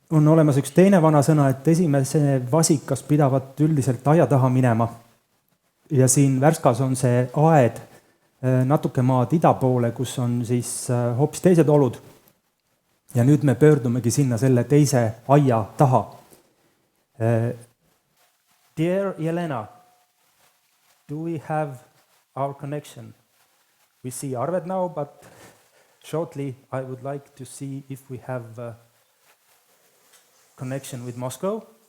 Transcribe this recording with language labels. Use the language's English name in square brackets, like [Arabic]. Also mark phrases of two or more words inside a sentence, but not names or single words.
[Estonian] on olemas üks teine vanasõna, et esimese vasikas pidavat üldiselt aia taha minema. Ja siin Värskas on see aed natuke maad ida poole, kus on siis hoopis teised olud. Ja nüüd me pöördumegi sinna selle teise aia taha. [English] Dear Jelena, do we have our connection? We see Arved now, but shortly I would like to see if we have connection with Moscow.